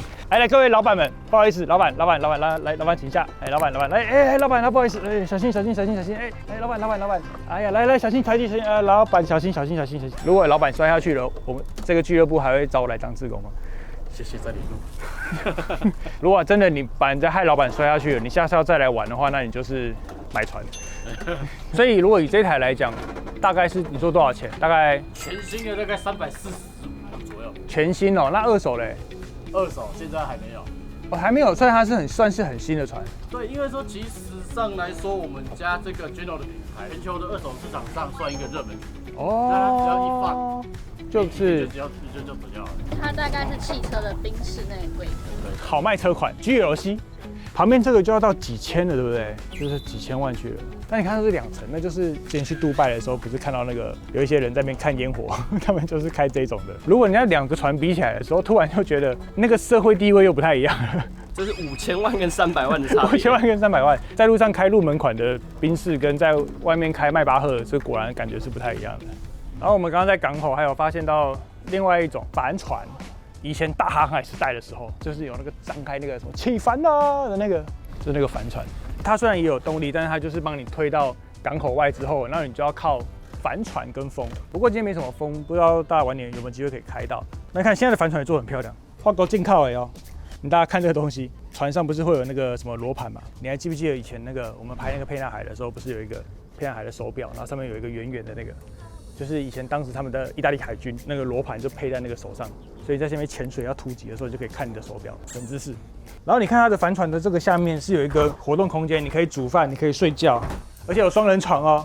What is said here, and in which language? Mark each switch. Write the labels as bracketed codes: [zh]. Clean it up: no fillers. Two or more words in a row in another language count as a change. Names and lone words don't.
[zh] 來，各位老闆們，不好意思，老闆，來，請下。老闆，來，老闆，不好意思，小心，老闆，哎呀，來，小心踩地，老闆，小心。如果老闆摔下去了，我們這個俱樂部還會找我來當志工嗎？謝謝再聯絡。如果真的你把人家害老闆摔下去了，你下次要再來玩的話，那你就是買船。所以如果以這台來講，大概是你說多少錢？大概全新的大概345左右。全新哦，那二手嘞？二手現在還沒有。哦，還沒有，所以它是算是很新的船。對，因為說其實上來說，我們家這個 General 的品牌，全球的二手市場上算一個熱門品。哦。那它只要一放。就是就走掉了。它大概是汽車的賓士那個規格，好賣車款 GLC， 旁邊這個就要到幾千了，對不對？就是幾千萬去了。但你看它是2層，那就是之前去杜拜的時候，不是看到那個有一些人在那邊看煙火，他們就是開這種的。如果人家2個船比起來的時候，突然就覺得那個社會地位又不太一樣了。這是5000萬跟300萬的差別。5000 萬跟300萬，在路上開入門款的賓士，跟在外面開邁巴赫，這果然感覺是不太一樣的。然後我們剛剛在港口還有發現到另外一種帆船，以前大航海時代的時候，就是有那個張開那個什麼起帆啊的那個，就是那個帆船。它雖然也有動力，但是它就是幫你推到港口外之後，那你就要靠帆船跟風。不過今天沒什麼風，不知道大家晚點有沒有機會可以開到。那看現在的帆船也做得很漂亮，花高進靠哦。你大家看這個東西，船上不是會有那個什麼羅盤嘛？你還記不記得以前那個我們拍那個沛納海的時候，不是有一個沛納海的手錶，然後上面有一個圓圓的那個，就是以前當時他們的意大利海軍那個羅盤就配在那個手上，所以在下面潛水要突擊的時候就可以看你的手錶等姿勢。然後你看它的帆船的這個下面是有一個活動空間，你可以煮飯，你可以睡覺，而且有双人床哦。